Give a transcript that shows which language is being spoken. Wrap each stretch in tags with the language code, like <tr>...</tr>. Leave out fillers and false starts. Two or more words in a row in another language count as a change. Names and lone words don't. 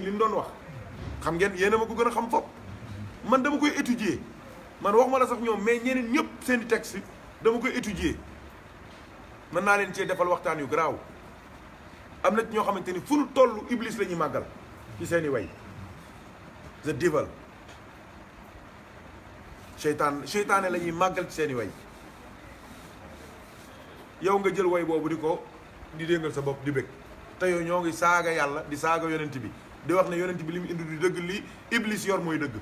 <wo>li ñu doon wax xam ngeen yéen a ma ko gën a xam fopp man dama koy étudier man waxuma la sax ñoom mais ñeneen ñëpp seen i texte dama koy étudier mën naa leen cee defal waxtaan yu garaaw am na ci ñoo xamante ni fu nu toll iblis la ñuy màggal ci seen i way</wo> <en>the devil</en> <wo>seytaane la ñuy màggal ci seen i way yow nga jël way boobu di déngal sa bopp di bëgg te yow ñoo ngi saaga yàlla di saaga yonent bi di wax ne yonent bi li mu indi du dëgg li iblis yor mooy dëgg</wo>